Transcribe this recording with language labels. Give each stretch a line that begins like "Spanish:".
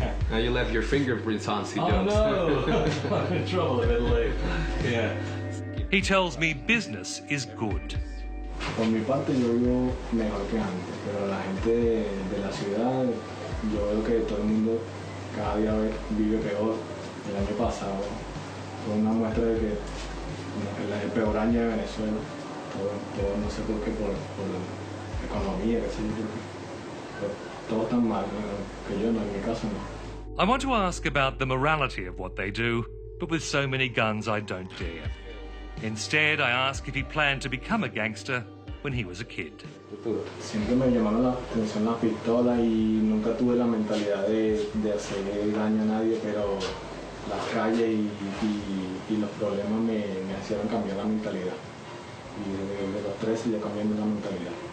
English: Now you left your fingerprints on, see, Oh no! I'm in trouble a bit late. Yeah. He tells me business is good.
Spanish: Por mi parte yo vivo mejor que antes, pero la gente de la ciudad, yo veo que todo el mundo cada día vive peor. El año pasado fue una muestra de que el peor año de Venezuela. Todo no sé por qué, por la economía, qué sé yo, pero todo tan mal, que yo no, en mi caso no.
English: I want to ask about the morality of what they do, but with so many guns I don't dare. Instead, I ask if he planned to become a gangster when he was a kid.
Spanish: Siempre me llamaron la atención las pistolas y nunca tuve la mentalidad de hacer daño a nadie, pero las calles y los problemas me hicieron cambiar la mentalidad. Y desde los 13 ya cambié la mentalidad.